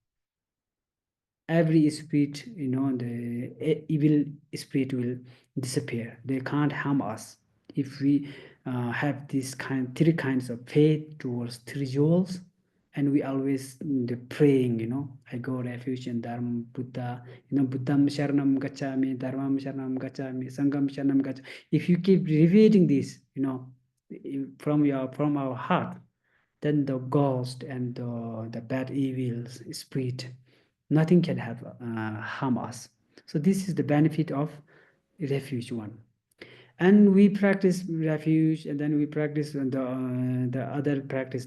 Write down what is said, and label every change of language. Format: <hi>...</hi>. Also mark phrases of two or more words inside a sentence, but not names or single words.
<en>Every spirit, the evil spirit will disappear. They can't harm us if we have three kinds of faith towards three jewels, and we always the praying. I go refuge in Dharma, Buddha.</en> <pi>Buddham Sharanam Gacchami, Dharmam Sharanam Gacchami, Sangham Sharanam Gacchami.</pi> <en>If you keep repeating this, from our heart, then the ghost and the bad evils spirit, nothing can have harm us. So this is the benefit of refuge one. And we practice refuge, and then we practice the other practice.</en>